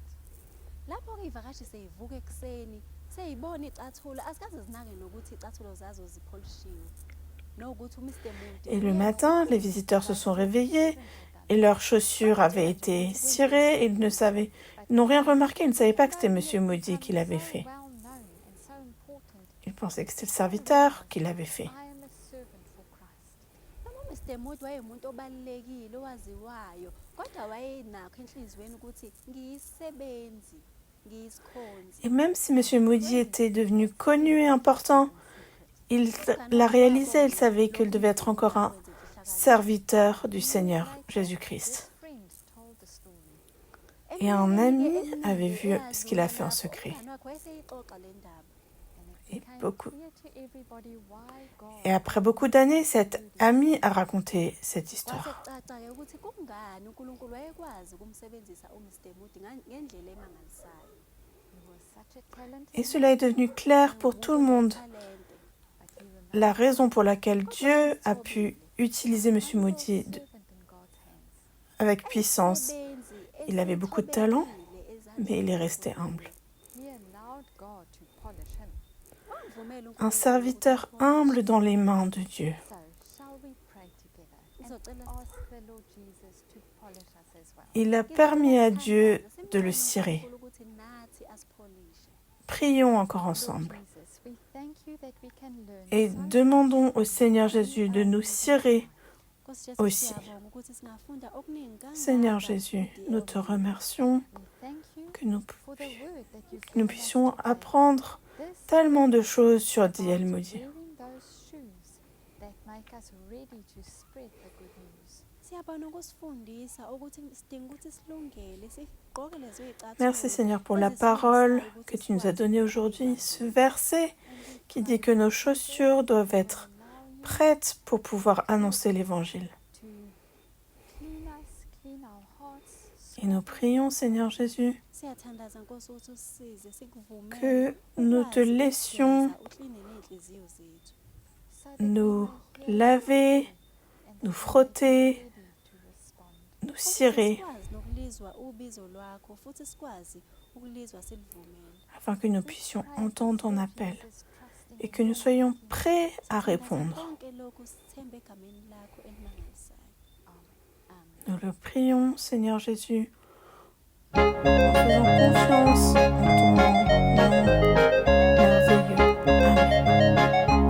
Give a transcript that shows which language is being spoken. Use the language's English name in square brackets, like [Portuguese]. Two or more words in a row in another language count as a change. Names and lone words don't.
[French] Et le matin, les visiteurs se sont réveillés et leurs chaussures avaient été cirées et ils n'ont rien remarqué, ils ne savaient pas que c'était M. Moody qui l'avait fait. Ils pensaient que c'était le serviteur qui l'avait fait. [Zulu] uMr. Moody wayemuntu obalulekile owaziwayo kodwa wayenakho enhliziyweni ukuthi ngiyisebenzi ngiyisikhonzi. [French] Et même si M. Moody était devenu connu et important, il l'a réalisé, il savait qu'il devait être encore un serviteur du Seigneur Jésus-Christ. [English] told the story. [French] Et un ami avait vu ce qu'il a fait en secret. [Zulu] umngani wakhe wayeseyixoxa le ndaba. [English] And it [French] Et [English] became [French] beaucoup- [English] clear to everybody why God [French] Et après beaucoup d'années, cet ami a raconté cette [Zulu] Kwase [French] histoire. [Zulu] kucaca-ke ukuthi kungani uNkulunkulu wayekwazi ukumsebenzisa uMr Moody ngendlela emangalisayo. [English] he was such a talented [French] Et cela est devenu clair pour tout le monde. [Zulu] Talente. [English] but he remained [French] La raison pour laquelle Dieu a pu utiliser M. Moody [English] servant in God's hands. [French] avec puissance. [Zulu] Umsebenzi [French] Il avait beaucoup de talent, [Zulu] esithobekile ezandleni [French] mais il est resté humble. [English] He allowed God to polish him. [Zulu] Wamvumela [French] Un [Zulu] uNkulunkulu [French] serviteur [Zulu] ukuthi [French] humble dans les mains de Dieu. [English] So, shall we pray together and [Zulu] Sizocela [English] ask the Lord Jesus to polish us as well? [French] Il a permis à Dieu de le cirer. [Zulu] uNkulunkulu ukuthi nathi asipholishe. [French] Prions encore [English] Lord [French] ensemble [English] Jesus, we thank you that we can learn [French] et [English] so [French] demandons au Seigneur Jésus de nous cirer. [Zulu] Nkosi Jesu, [French] Aussi. [Zulu] siyabonga ukuthi singafunda okuningi kangaka [French] Seigneur Jésus, [Zulu] kuDL. [French] nous te remercions [English] we thank you [French] que nous, [English] for the word that you've [French] nous [English] given us [French] puissions [English] today. [French] apprendre [English] This [French] tellement de choses sur [English] about D.L. Moody. wearing those shoes that make us ready to spread the good news. [Zulu] Siyabona ukusifundisa ukuthi sidinga ukuthi silungele sigqoke lezo y'cathulo [French] Merci Seigneur pour la parole que tu nous as donnée aujourd'hui, ce verset qui dit que nos chaussures doivent être prêtes pour pouvoir annoncer l'Évangile. [English] To clean us, clean our hearts, [French] Et nous prions Seigneur Jésus [Zulu] siyathandaza Nkosi ukuthi usisize sikuvumele [French] que nous te [Zulu] ukwazi [French] laissions [Zulu] ukugeza, ukline ney'nhliziyo zethu. [English] so that [French] nous [English] we may hear [French] laver, [English] and that [French] nous [English] we [French] frotter, [English] may be ready to respond. [French] nous [Zulu] Ukuthi [French] cirer, [Zulu] sikwazi nokulizwa ubizo lwakho futhi sikwazi ukulizwa silivumele. [French] afin que nous puissions entendre ton appel et que nous soyons prêts à répondre. [Zulu] Konke lokhu sithembe egameni lakho elimangalisayo. Amen. [French] Nous le prions, Seigneur Jésus, en faisant confiance en ton nom merveilleux. Amen.